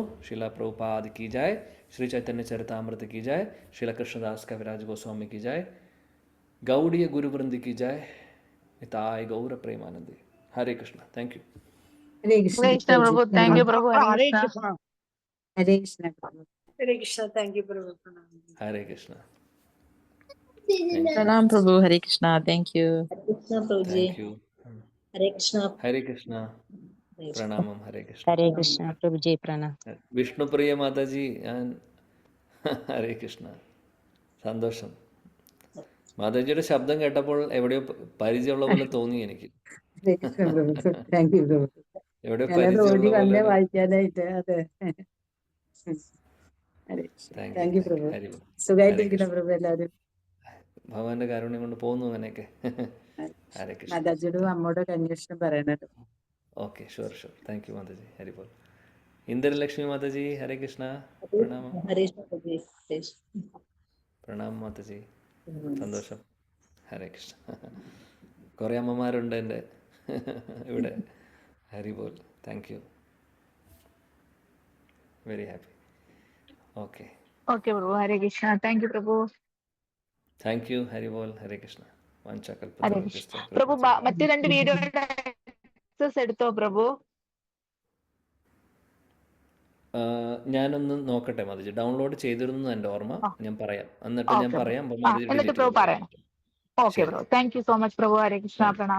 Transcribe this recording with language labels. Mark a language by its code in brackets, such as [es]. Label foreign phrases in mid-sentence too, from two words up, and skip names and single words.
[hi] शील प्रभुपाद की जय, श्री चैतन्य चरितामृत की जय, शील कृष्णदास कविराज गोस्वामी की जय, गौड़िया गुरुवृंदी की जय, निताई गौर प्रेमानंदी. [ml] ഹരേ കൃഷ്ണ. [en] thank you. [ml] ഹരേ കൃഷ്ണ പ്രഭു. [en] thank you [ml] പ്രഭു. ഹരേ കൃഷ്ണ. ഹരേ കൃഷ്ണ പ്രഭു. ഹരേ കൃഷ്ണ. [en] thank you [ml] പ്രഭു. ഹരേ കൃഷ്ണ. [hi] प्रणाम प्रभु. हरे कृष्णा. [en] thank you. [hi] कृष्ण प्रभु जी. [en] thank you. [hi] हरे कृष्णा. [ml] ഹരേ കൃഷ്ണ. പ്രണാമം. ഹരേ കൃഷ്ണ. ഹരേ കൃഷ്ണ പ്രഭു ജി, പ്രണാം. വിഷ്ണുപ്രിയ മാതാജി, ഹരേ കൃഷ്ണ. സന്തോഷം. മാതാജിയുടെ ശബ്ദം കേട്ടപ്പോൾ എവിടെയോ പരിചയമുള്ള പോലെ തോന്നി എനിക്ക്. ഹരേ കൃഷ്ണ പ്രഭു. [en] thank you [ml] പ്രഭു. എവിടെയോ ഞാനത് പരിചയമുള്ള ഓടി വന്നേ പോലെ. വായിക്കാനായിട്ട്. അതെ. ഹരേ കൃഷ്ണ. [en] thank you [ml] പ്രഭു. ഹരി ഓം. സുഖമായിട്ടിരിക്കണം പ്രഭു എല്ലാവരും. ഭഗവാന്റെ കാരുണ്യം കൊണ്ട് പോകുന്നു അങ്ങനെയൊക്കെ. ഹരേ കൃഷ്ണ. മാതാജിയോടും അമ്മോടൊക്കെ അന്വേഷണം പറയണത്. [en] okay, sure. thank you [ml] മാതാജി. ഹരിപോൾ. ഇന്ദിരലക്ഷ്മി മാതാജി, ഹരേ കൃഷ്ണ. പ്രണാമം. [hi] हरे कृष्ण प्रभु जी. हरे कृष्ण. [ml] പ്രണാമം മാതാജി. സന്തോഷം. ഹരേ കൃഷ്ണ. കുറേ അമ്മമാരുണ്ട് എൻ്റെ ഇവിടെ. [en] ഹരിപോൾ. thank you. very happy. [ml] ഓക്കെ, [hi] ओके प्रभु. हरे कृष्णा. [en] thank you प्रभु. thank you. [ml] ഹരിപോൾ. ഹരേ കൃഷ്ണ. ഹരേ കൃഷ്ണ. പ്രഭു മറ്റു 2 വീഡിയോയുടെ ആക്സസ് എടുത്തോ പ്രഭു? ഞാനൊന്ന് നോക്കട്ടെ മാതാജി. ഡൗൺലോഡ് ചെയ്തിരുന്നു എൻ്റെ ഓർമ്മ. ഞാൻ പറയാം, എന്നിട്ട് ഞാൻ പറയാം. എന്നിട്ട് പ്രഭു പറയാം. ഓക്കെ പ്രഭു. [en] thank you so much [ml] പ്രഭു. ഹരേ കൃഷ്ണ. പ്രണാം